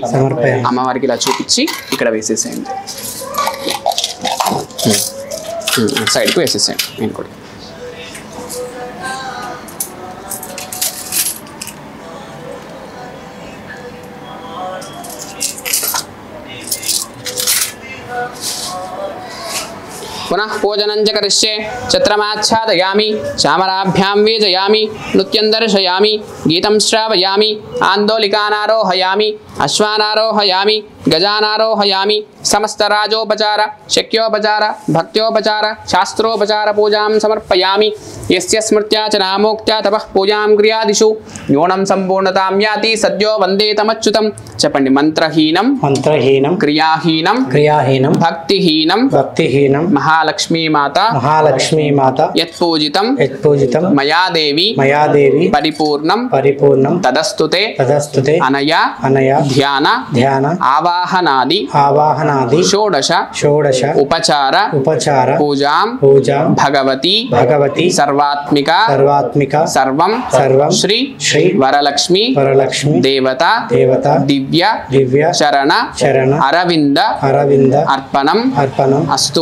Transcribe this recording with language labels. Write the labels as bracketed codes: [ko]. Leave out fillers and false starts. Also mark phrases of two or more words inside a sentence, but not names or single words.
[te] అమ్మవారికి ఇలా చూపించి ఇక్కడ వేసేసేయండి. సైడ్కి వేసేసేయండి. నేను కూడా [sa] पुनः पूजनं च करिष्ये. छत्रमाच्छादयामि, चामराभ्यां वीजयामि, नृत्यं दर्शयामि, गीतं श्रावयामि, आन्दोलिकानारोहयामि, अश्वानारोहयामि, गजानारोहयामि. समस्तराजोपचार शक्योपचार भक्त्योपचार शास्त्रोपचार पूजां समर्पयामि. यस्य स्मृत्या च नामोक्त्या तपः पूजां क्रियादिषु न्यूनं सम्पूर्णतां याति सद्यो वन्देतमच्युतं. [te] చెప్పండి. [sa] మంత్రహీనం క్రియాహీనం భక్తిహీనం మహాలక్ష్మీ మాత యత్పూజితం మయా దేవి పరిపూర్ణం తదస్తుతే అనయా ధ్యాన ఆవాహనాది షోడశ ఉపచార పూజాం భగవతి సర్వాత్మిక సర్వం శ్రీ వరలక్ష్మి దేవత దివ్య చరణ అరవింద అర్పణం అస్తు.